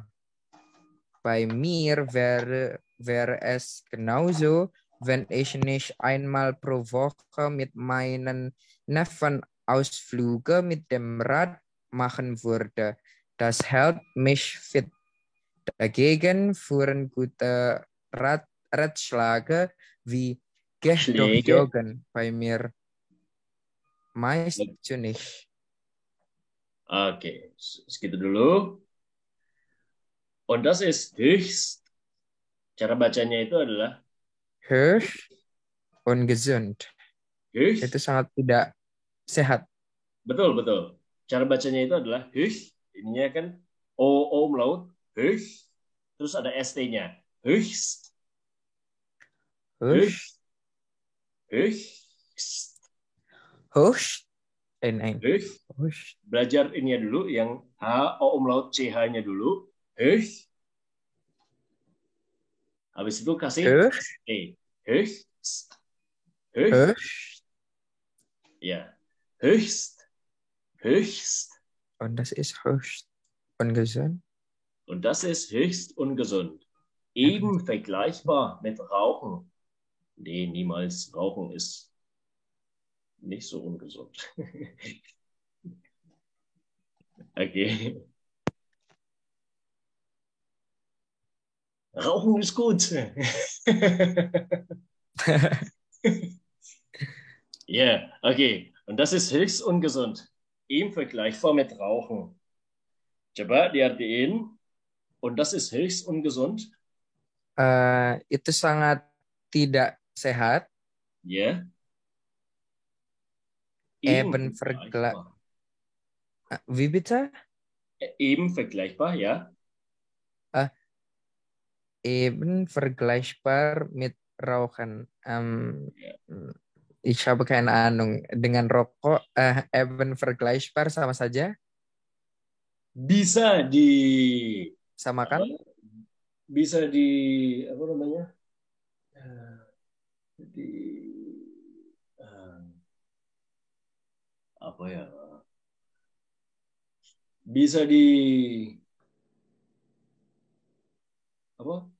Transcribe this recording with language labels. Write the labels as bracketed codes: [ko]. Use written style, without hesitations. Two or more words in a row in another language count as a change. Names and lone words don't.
[de] Bei mir wäre es genauso, wenn ich nicht einmal pro Woche mit meinen Neffen Ausflüge mit dem Rad machen würde. Das hält mich fit. Dagegen führen gute Ratschläge wie geh doch joggen bei mir meist nicht. [id] Oke, segitu dulu. [de] Und das ist höchst. [id] Cara bacanya itu adalah [de] höchst ungesund. Höchst. [id] Itu sangat tidak sehat. Betul, betul. Cara bacanya itu adalah höchst. Ininya kan O umlaut, höchst. Terus ada ST-nya. [de] Höchst. Höchst. Höchst. Höchst. Nein. Höchst. [id] Belajar ininya dulu, yang H, O umlaut, CH-nya dulu. Höchst. Habis itu kasih E. [de] Höchst. Höchst. Ja. Höchst. Höchst. Und das ist höchst ungesund. Und das ist höchst ungesund. Eben vergleichbar mit Rauchen. Nee, niemals. Rauchen ist nicht so ungesund. Okay. Rauchen ist gut. Ja, okay. Und das ist höchst ungesund. Eben vergleichbar mit Rauchen. [id] Coba diartiin. [de] Und das ist höchst ungesund. [id] Itu sangat tidak sehat. [de] Ja. Eben vergleichbar. Wie bitte? Eben vergleichbar, ja. Eben vergleichbar mit Rauchen. Ich habe keine Ahnung. [id] Dengan rokok, [de] eben vergleichbar [id] sama saja? Bisa disamakan? Bisa di apa namanya? Apa ya? Bisa apa?